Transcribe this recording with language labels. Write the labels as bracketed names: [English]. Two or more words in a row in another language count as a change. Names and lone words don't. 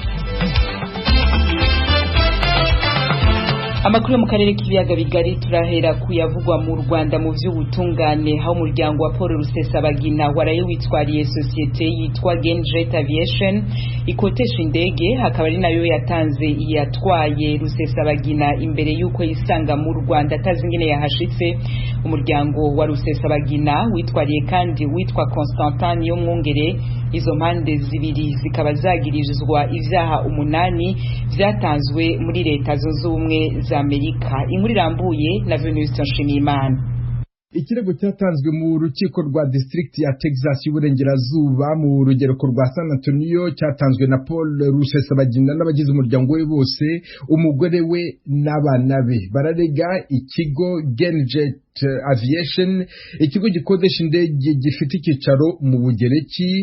[Rundi] Amakuru mu karere k'ibiyaga bigari turahera kuyavugwa mu Rwanda mu vy'ubutungane, aho umuryango wa Paul Rusesabagina waraye witwariye societe yitwa Genjet Aviation ikotesha indege, hakaba ari nayo yatanze yatwaye Rusesabagina imbere yuko yisanga mu Rwanda atazi ingene yahashitse. Umuryango wa Rusesabagina witwariye kandi witwa Constantin yo mwongere. Izo mpande zibiri zikaba zagirizwa ivyaha 8 vyatanzwe muri leta zunze ubumwe za Amerika. Inkuru irambuye na Venus Nshimiyimana. [Kinyarwanda] Ikirego cyatanzwe mu rukiko rwa district ya Texas y'uburengerazuba mu rugereko rwa San Antonio cyatanzwe na Paul Rusesabagina n'abagize umuryango we bose, umugore we n'abana be. Bararega ikigo Genjet Aviation, ikigo gikodesha indege gifite icyicaro mu Bugereki.